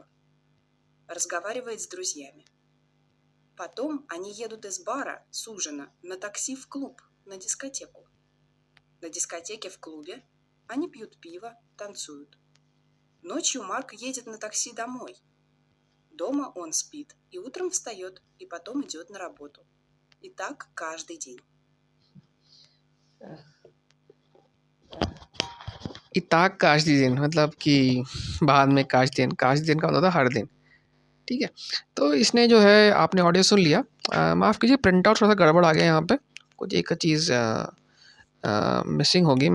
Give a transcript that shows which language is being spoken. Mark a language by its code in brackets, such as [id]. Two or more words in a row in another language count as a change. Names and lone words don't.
[ru] Разговаривает с друзьями. Потом они едут из бара с ужина на такси в клуб, на дискотеку. На дискотеке в клубе Они пьют пиво, танцуют. Ночью Марк едет на такси домой. Дома он спит и утром встает, и потом идет на работу. И так каждый день. и так каждый день [hi] मतलब कि बाद में [ru] каждый день [hi] का मतलब था हर दिन। ठीक है, तो इसने जो है आपने ऑडियो सुन लिया। माफ़ कीजिए, [en] print out [hi] थोड़ा सा गड़बड़ आ गया यहाँ पे, कुछ एक चीज़ मिसिंग होगी।